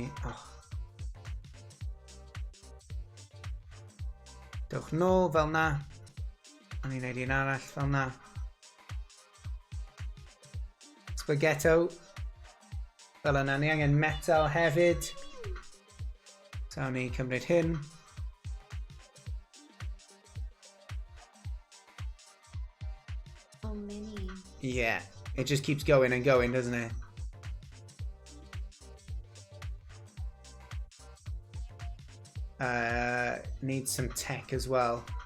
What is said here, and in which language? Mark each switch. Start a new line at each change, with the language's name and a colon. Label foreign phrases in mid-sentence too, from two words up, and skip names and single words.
Welsh: Oh. Dewch nôl fel na. A ni'n neud un arall fel na. Spaghetto. Fel yna, ni angen metal hefyd. So ni cymryd hyn.
English: So many. Yeah, it just keeps going and going, doesn't it? Needs some tech as well.